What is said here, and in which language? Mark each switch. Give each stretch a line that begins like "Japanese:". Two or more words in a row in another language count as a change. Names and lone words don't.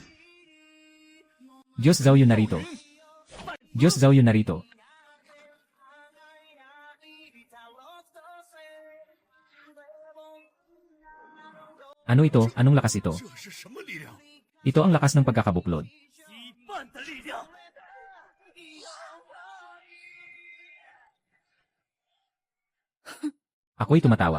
Filipino: Diyos Zhao Yun narito. Diyos Zhao Yun narito. Ano ito? Anong lakas ito?
Chinese: 这是什么力量？
Filipino: Ito ang lakas ng pagkakabuklod.
Chinese: 羁绊的力量。
Filipino: Ako'y tumatawag.